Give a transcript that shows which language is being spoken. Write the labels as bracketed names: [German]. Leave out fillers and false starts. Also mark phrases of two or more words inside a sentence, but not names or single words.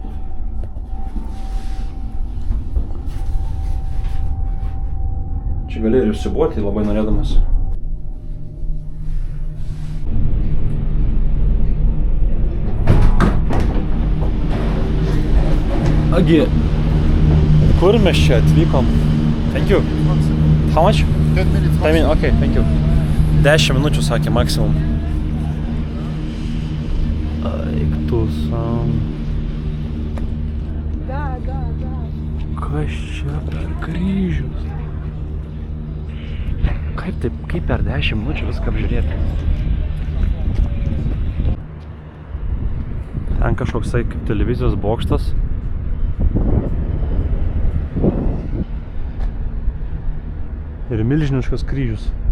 [Lithuanian] Čia gali ir išsibuoti labai norėdamas. Agi, kur mes čia atvykom? [English] Thank you. How much? 10 minutes. 10 minutes, okay, thank you. [Lithuanian] 10 minučių sakė maksimum. Eik tu sam. Da. Kas čia per kryžius? Kaip per 10 minučių viską apžiūrėti? Ten kažkoksai kaip televizijos bokštas. Ir milžiniškas kryžius.